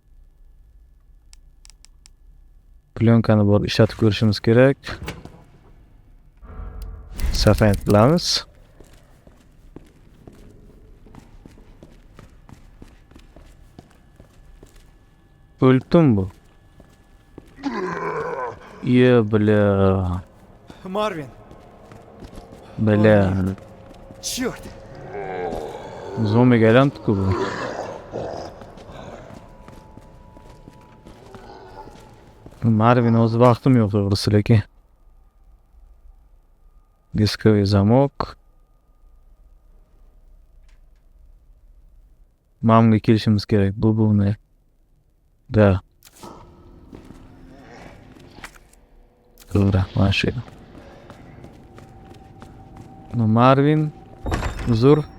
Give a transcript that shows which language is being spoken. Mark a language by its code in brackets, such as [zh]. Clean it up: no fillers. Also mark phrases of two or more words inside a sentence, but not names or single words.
[uz] Plyonkani borib ishlatib ko'rishimiz kerak. Safayt qilamiz. O'ldim bu. [ru] Bля. Марвин! Bля. Черт! [uz] Zombiga aylanibdi-ku bu. Marvin o'zi vaqtim yo'q to'g'risi, lekin. [ru] Дисковый замок. [uz] Mamga kelishimiz kerak. Bu ne? Da. To'g'ri, mana shu. Marvin, uzr.